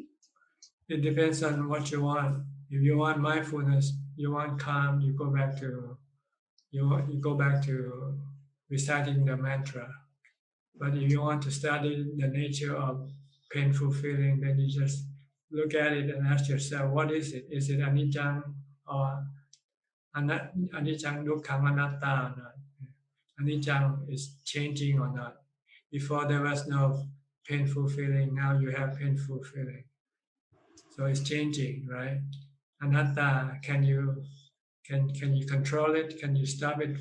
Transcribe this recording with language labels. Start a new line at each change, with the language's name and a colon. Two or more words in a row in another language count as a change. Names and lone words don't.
English: It depends on what you want. If you want mindfulness, you want calm, you go back to reciting the mantra. But if you want to study the nature of painful feeling, then you just look at it and ask yourself, what is it? Is it anicca or
Pali: anicca dukkha anatta
English: or not? Anicca is changing or not? Before there was no painful feeling, now you have painful feeling. So it's changing, right? Anatta, can you control it? Can you stop it?